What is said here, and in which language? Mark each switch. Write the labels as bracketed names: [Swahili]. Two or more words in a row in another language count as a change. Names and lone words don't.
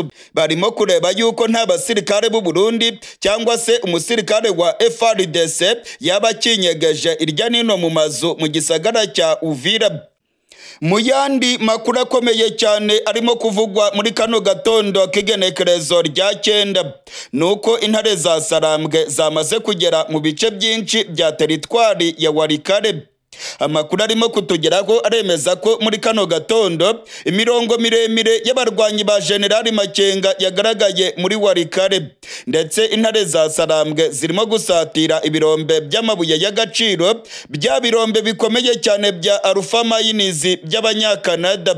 [Kinyarwanda] Barimo kureba yuko nta basirikare b'u Burundi cyangwa se umusirikare wa FARDC yaba kinyegeje irya nino mu mazu mu gisagara cya Uvira. Mu yandi makuru akomeye cyane arimo kuvugwa muri kano gatondo k'igenekerezo rya 9 nuko intare za Sarambwe zamaze kugera mu bice byinshi bya teritwari ya Warikare. Amakuru arimo kutugeraho aremeza ko muri kano gatondo imirongo miremire y'abarwanyi ba General Makenga yagaragaye muri Warikare, ndetse intare za Sarambwe zirimo gusatira ibirombe by'amabuye y'agaciro, bya birombe bikomeye cyane bya Alpha Mines by'Abanyakanada.